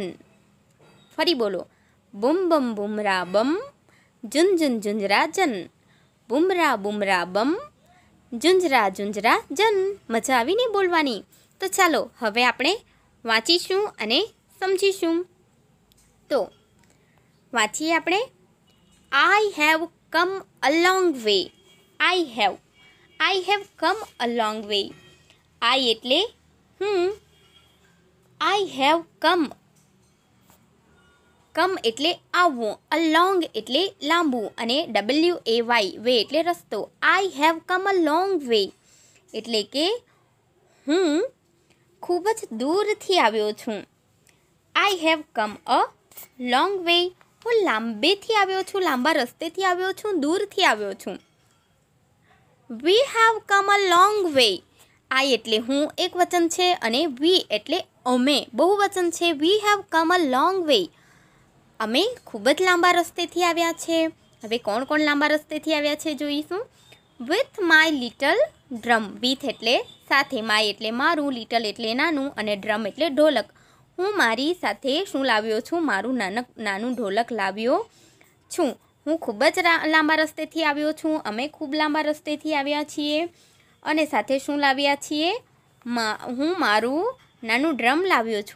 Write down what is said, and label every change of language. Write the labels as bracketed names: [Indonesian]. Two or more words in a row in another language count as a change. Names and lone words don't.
[Gujarati] ફરી બોલો, બૂમ બમ બૂમરા બમ, જુન જુન ઝુંઝરા જન। બૂમરા બૂમરા બમ, ઝુંઝરા ઝુંઝરા જન। મજા આવીને બોલવાની। તો ચાલો હવે આપણે વાંચીશું અને સમજીશું। તો વાંચીએ આપણે। [English] I have come a long way. I have come a long way. [Gujarati] I એટલે હું, [English] I have come [Gujarati] એટલે આવવું, [English] a long [Gujarati] એટલે લાંબુ, અને WAY વે એટલે રસ્તો। [English] I have come a long way [Gujarati] એટલે કે હું ખૂબ જ દૂરથી આવ્યો છું। [English] I have come a long way, [Gujarati] હું લાંબેથી આવ્યો છું, લાંબા રસ્તેથી આવ્યો છું, દૂરથી આવ્યો છું। [English] We have come a long way. [Gujarati] I એટલે હું એક વચન છે, અને we એટલે અમે બહુવચન છે। [English] We have come a long way. [Gujarati] અમે ખૂબ જ લાંબા રસ્તેથી આવ્યા છે। હવે કોણ કોણ લાંબા રસ્તેથી આવ્યા છે જોઈશું। [English] With my little drum. [Gujarati] With એટલે સાથે, my એટલે મારું, little એટલે નાનું, અને drum એટલે ઢોલક। હું મારી સાથે શું લાવ્યો છું, મારું નાનું ઢોલક લાવ્યો છું। હું ખૂબ જ લાંબા રસ્તેથી આવ્યો છું, અમે ખૂબ લાંબા રસ્તેથી આવ્યા છીએ, અને સાથે શું લાવ્યા છીએ, હું મારું નાનું ડ્રમ લાવ્યો છું।